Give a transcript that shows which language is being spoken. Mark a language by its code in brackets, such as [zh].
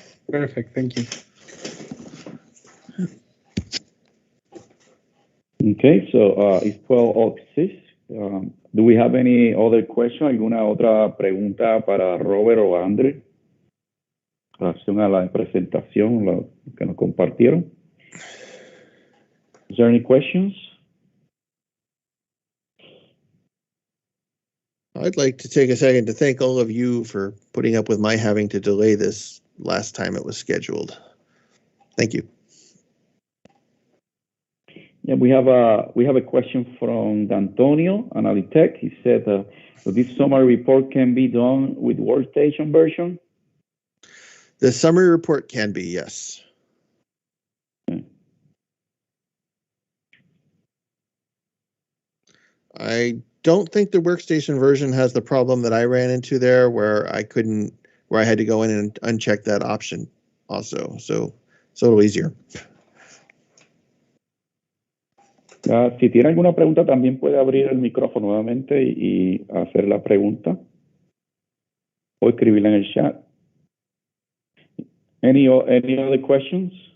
[en] Perfect. Thank you. Okay, so it's 12:06. Do we have any other question? [es] ¿Alguna otra pregunta para Robert o Andre? En relación a la presentación, lo que nos compartieron. [en] Is there any questions? I'd like to take a second to thank all of you for putting up with my having to delay this last time it was scheduled. Thank you. Yeah, we have a question from D'Antonio, Analitech. He said, so this summary report can be done with workstation version? The summary report can be, yes. Okay. I don't think the workstation version has the problem that I ran into there, where I had to go in and uncheck that option also. So it's a little easier. [es] Si tiene alguna pregunta, también puede abrir el micrófono nuevamente y hacer la pregunta o escribirla en el chat. [en] Any other questions?